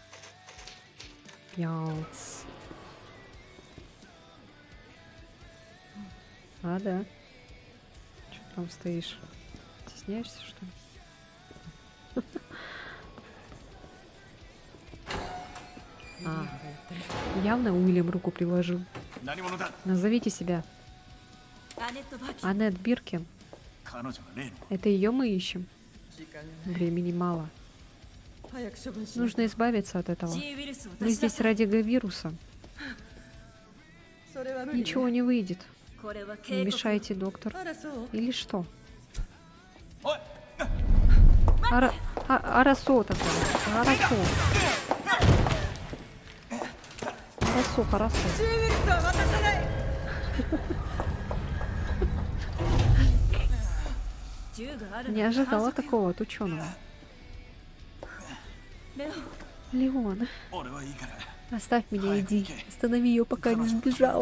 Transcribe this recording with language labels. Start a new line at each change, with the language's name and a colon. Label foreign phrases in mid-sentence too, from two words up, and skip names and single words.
Russian: Яуц. А, да. Что там стоишь? Стесняешься, что ли? А, явно Уильям руку приложил.
Japanese: 何者だ。
Russian: Назовите себя.
Japanese: アネット・バーキン
Russian: Аннет Биркин.
Japanese: 彼女が例の
Russian: Это ее мы ищем. Времени мало. Нужно избавиться от этого.
Japanese: G ウイルスを
Russian: Мы
Japanese: 出し出
Russian: здесь
Japanese: す
Russian: ради вируса. Ничего не выйдет.
Japanese: これは
Russian: Не
Japanese: 警告
Russian: мешайте, доктор. Или что?
Japanese: おい
Russian: Арасо такое. Арасо. Арасо, хорошо.
Japanese: 銃がある
Russian: Не ожидала такого от ученого.
Japanese: レオ
Russian: Леон,
Japanese: 俺はいいから
Russian: оставь меня, иди. Останови ее, пока не сбежала.